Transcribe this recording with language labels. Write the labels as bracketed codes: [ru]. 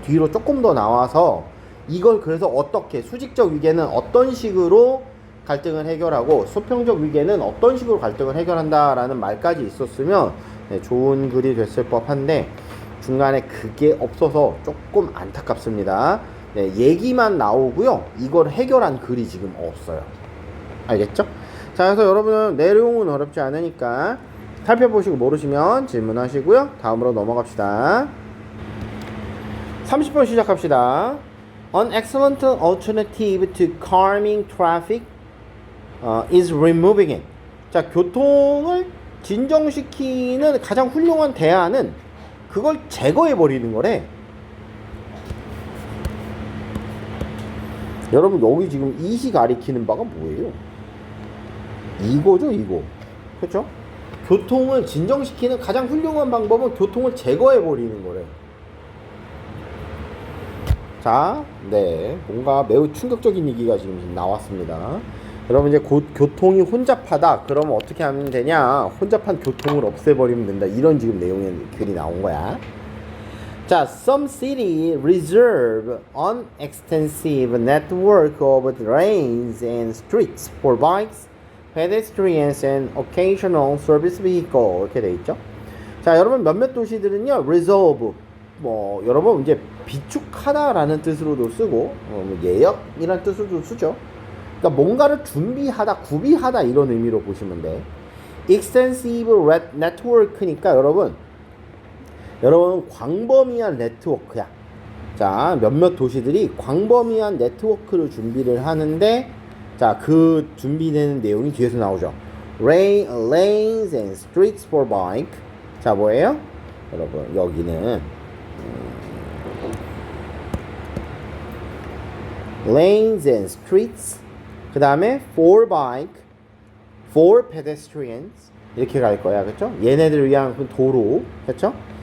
[ko] 뒤로 조금 더 나와서 이걸 그래서 어떻게, 수직적 위계는 어떤 식으로 갈등을 해결하고 수평적 위계는 어떤 식으로 갈등을 해결한다라는 말까지 있었으면, 네, 좋은 글이 됐을 법한데 중간에 그게 없어서 조금 안타깝습니다. 네, 얘기만 나오고요. 이걸 해결한 글이 지금 없어요. 알겠죠? 자, 그래서 여러분은 내용은 어렵지 않으니까 살펴보시고 모르시면 질문하시고요. 다음으로 넘어갑시다. 30번 시작합시다. [en] An excellent alternative to calming traffic is removing it. [ko] 자, 교통을 진정시키는 가장 훌륭한 대안은 그걸 제거해 버리는 거래. 여러분, 여기 지금 이시 가리키는 바가 뭐예요? 이거죠, 이거. 그렇죠? 교통을 진정시키는 가장 훌륭한 방법은 교통을 제거해 버리는 거래. 자, 네, 뭔가 매우 충격적인 얘기가 지금 나왔습니다. 여러분, 이제 곧 교통이 혼잡하다 그러면 어떻게 하면 되냐? 혼잡한 교통을 없애버리면 된다, 이런 지금 내용의 글이 나온 거야. [en] 자, some city reserve an extensive network of lanes and streets for bikes, pedestrians and occasional service vehicle, [ko] 이렇게 돼 있죠. 자, 여러분, 몇몇 도시들은요, reserve, 뭐 여러분 이제 비축하다라는 뜻으로도 쓰고 예약이라는 뜻으로도 쓰죠. 그러니까 뭔가를 준비하다, 구비하다, 이런 의미로 보시면 돼. [en] extensive network [ko] 니까 여러분 광범위한 네트워크야. 자, 몇몇 도시들이 광범위한 네트워크를 준비를 하는데, 자, 그 준비되는 내용이 뒤에서 나오죠. [en] Lanes and streets for bike. [ko] 자, 뭐예요? 여러분, 여기는 [en] lanes and streets, [ko] 그 다음에 [en] for bike, for pedestrians, [ko] 이렇게 갈 거야. 그쵸? 얘네들을 위한 도로. 그쵸?